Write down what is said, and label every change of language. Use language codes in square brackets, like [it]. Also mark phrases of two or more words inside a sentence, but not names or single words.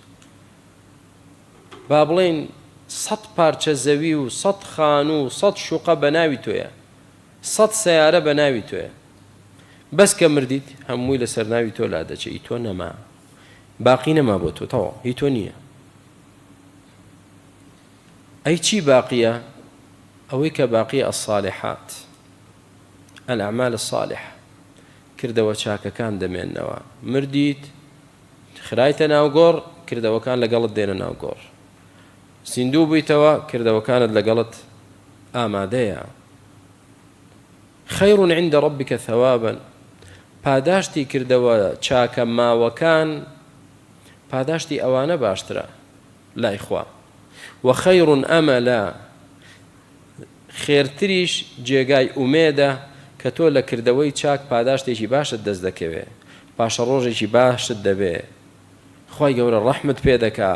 [ckb] با بڵێن 100 پارچە زەوی و 100 خان و 100 شوقە بە ناوی تۆیە، 100 سیارە بە ناوی تۆیە، بەس کە مردیت هەمووی لەسەر ناوی تۆ لا دەچێ، هی تۆ نەما، باقی نەما بۆ تۆ، تەواو هی تۆ نییە. ئەی چی باقیە؟ ئەوەی کە باقیە [ar] الصالحات، الأعمال الصالحة، [ckb] کردەوە چاکەکان دەمێننەوە. مردیت خرایتە ناو گۆڕ، کردەوەکان لەگەڵت دێنە ناو گۆڕ. سیندوو بوویتەوە، کردەوەکانت لەگەڵت ئامادەیە. [ar] خير عند ربك ثوابا، [ckb] پاداشتی کردەوە چاکە ماوەکان پاداشتی ئەوانە باشترە لای خوا. [ar] وخير أملا، [ckb] خێرتریش جێگای ئومێدە کە تۆ لە کردەوەی چاک پاداشتێکی باشت دەست دەکەوێ، پاشە ڕۆژێکی باشت دەبێ، خوای گەورە ڕەحمت پێ دەکا.